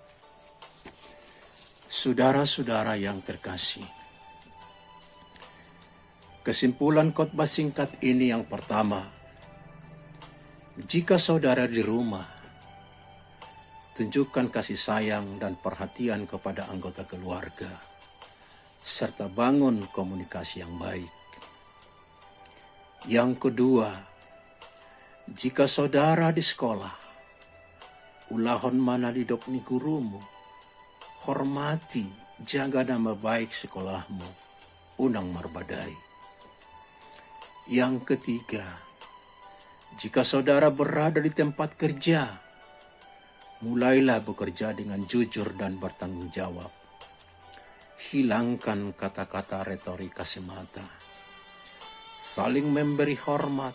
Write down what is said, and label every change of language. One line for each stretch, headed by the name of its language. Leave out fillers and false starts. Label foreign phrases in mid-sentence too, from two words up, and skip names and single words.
Indonesian: Saudara-saudara yang terkasih, kesimpulan khotbah singkat ini yang pertama, jika saudara di rumah, tunjukkan kasih sayang dan perhatian kepada anggota keluarga, serta bangun komunikasi yang baik. Yang kedua, jika saudara di sekolah,
Batak Toba: ulahon mana didok ni gurumu,
Indonesian: hormati, jaga nama baik sekolahmu,
Batak Toba: unang marbadai.
Indonesian: Yang ketiga, jika saudara berada di tempat kerja, mulailah bekerja dengan jujur dan bertanggung jawab. Hilangkan kata-kata retorika semata. Saling memberi hormat.